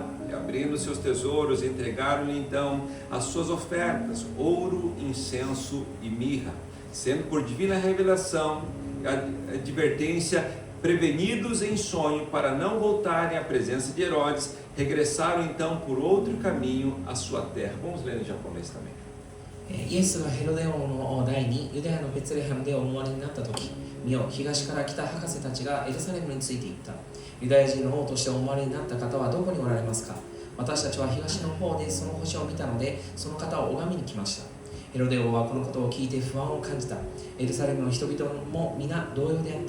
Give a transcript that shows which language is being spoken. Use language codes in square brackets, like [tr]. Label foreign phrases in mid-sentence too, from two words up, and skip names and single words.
[pt] E abrindo seus tesouros, entregaram-lhe então as suas ofertas, ouro, incenso e mirra. Sendo por divina revelação, advertência, prevenidos em sonho para não voltarem à presença de Herodes, regressaram então por outro caminho à sua terra. Vamos ler em japonês também. [ja] イエスがヘロデ王の代にユダヤのベツレヘムでお生まれになった時、見よ、東から来た博士たちがエルサレムについていった。ユダヤ人の王としてお生まれになった方はどこにおられますか？私たちは東の方でその星を見たので、その方を拝みに来ました。ヘロデ王はこのことを聞いて不安を感じた。エルサレムの人々も皆同様であった。